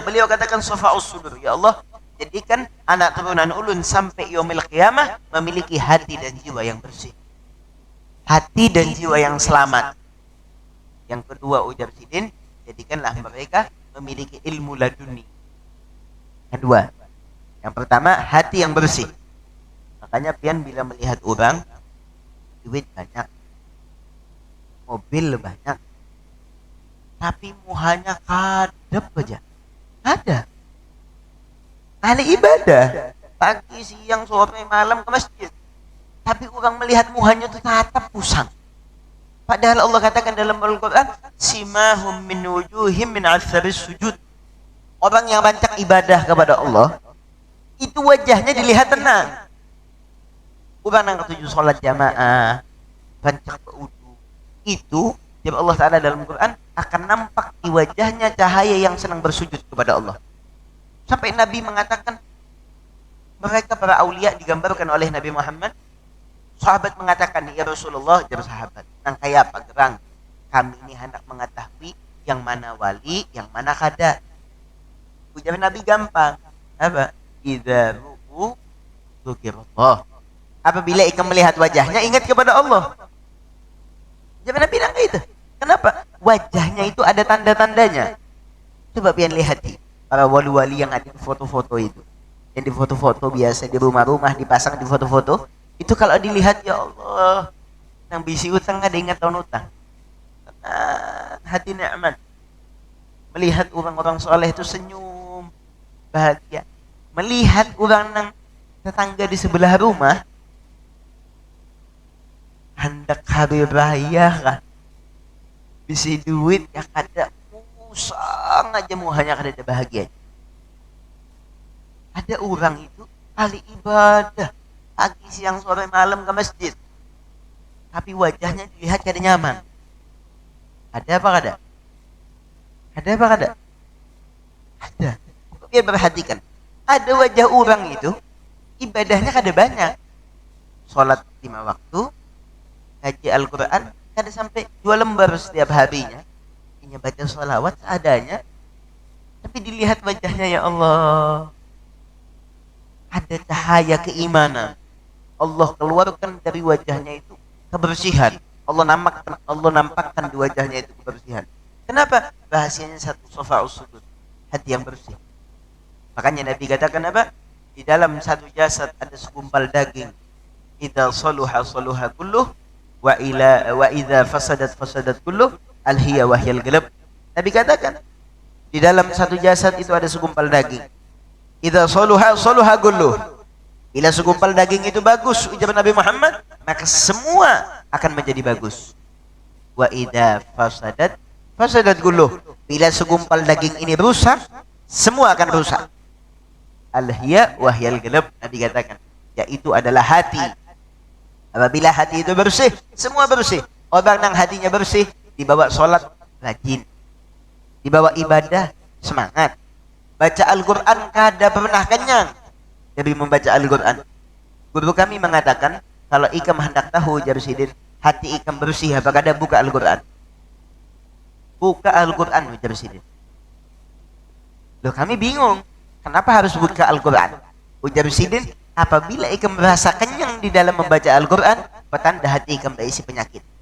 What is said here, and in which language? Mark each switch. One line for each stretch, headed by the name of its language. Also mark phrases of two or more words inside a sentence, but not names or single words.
Indonesian: Beliau katakan
Arabic: صفاء الصدور. يا الله,
Indonesian: jadikan anak turunan ulun sampai
Arabic: يوم القيامة
Indonesian: memiliki hati dan jiwa yang bersih. Hati dan jiwa yang selamat. Yang kedua, ujar Sidin, jadikanlah mereka memiliki ilmu laduni. Kedua, yang pertama, hati yang bersih. Makanya pian bila melihat orang, duit banyak, mobil banyak, tapi muhanya kadep aja. Ada. Ahli ibadah, pagi, siang, sore, malam ke masjid. Tapi orang melihat muhanya itu tatap pusang. Padahal Allah katakan dalam Al-Quran,
Arabic: سيماهم من وجوههم من أثر السجود.
Indonesian: Orang yang banyak ibadah kepada Allah, itu wajahnya dilihat tenang. Orang yang ketujuh sholat jamaah, banyak berudu, itu jawab Allah Ta'ala dalam Quran akan nampak di wajahnya cahaya yang senang bersujud kepada Allah. Sampai Nabi mengatakan, mereka para aulia digambarkan oleh Nabi Muhammad. Sahabat mengatakan,
Arabic: يا رسول الله,
Banjar: jawab sahabat, nang kaya apa gerang?
Indonesian: Kami ini hendak mengetahui yang mana wali, yang mana kada. Ujar Nabi gampang. Apa?
Arabic: إذا رؤوا ذكر الله.
Indonesian: Apabila ikam melihat wajahnya, ingat kepada Allah. Ujar Nabi nang itu. Kenapa? Wajahnya itu ada tanda-tandanya. Coba pian lihat para wali-wali yang ada di foto-foto itu. Yang di foto-foto biasa di rumah-rumah dipasang di foto-foto. Itu kalau dilihat,
Arabic: يا الله,
Indonesian: yang bisi utang ada ingat tahun utang. Hati nikmat. Melihat orang-orang soleh itu senyum, bahagia. Melihat orang yang tetangga di sebelah rumah, hendak hari raya kan, bisi duit ya kada, usang aja muhanya kada bahagia. Ada orang itu ahli ibadah, pagi, siang, sore, malam ke masjid. Tapi wajahnya dilihat kada nyaman. Ada apa kada? Ada apa kada? Ada. Biar perhatikan. Ada wajah orang itu, ibadahnya kada banyak. Sholat 5 waktu, ngaji Al-Quran, kada sampai 2 lembar setiap harinya. Hanya baca sholawat seadanya. Tapi dilihat wajahnya,
Arabic: يا الله,
Indonesian: ada cahaya keimanan. Allah keluarkan dari wajahnya itu kebersihan. Allah nampakkan di wajahnya itu kebersihan. Kenapa? Rahasianya satu,
Arabic: صفاء الصدور,
Indonesian: hati yang bersih. Makanya Nabi katakan apa? Di dalam satu jasad ada segumpal daging.
Arabic: إذا صلحت صلح كله وإذا فسدت كله ألا وهي القلب.
Indonesian: Nabi katakan di dalam satu jasad itu ada segumpal daging.
Arabic: إذا صلحت صلح كله.
Indonesian: Bila segumpal daging itu bagus, ujar Nabi Muhammad, maka semua akan menjadi bagus.
Arabic: وإذا فسدت كله.
Indonesian: Bila segumpal daging ini rusak, semua akan rusak.
Arabic: ألا وهي القلب,
Indonesian: Nabi katakan, yaitu adalah hati. Apabila hati itu bersih, semua bersih. Orang yang hatinya bersih, dibawa sholat rajin, dibawa ibadah semangat, baca Al-Quran kada pernah kenyang dari membaca Al-Quran. Guru kami mengatakan, kalau ikam hendak tahu Jarsidin, hati ikam bersih apa kada, buka Al-Quran. Buka Al-Quran Jarsidin. Loh, kami bingung, kenapa harus buka Al-Quran? Ujar Sidin, apabila ikam merasa kenyang di dalam membaca Al-Quran, petanda hati ikam terisi penyakit.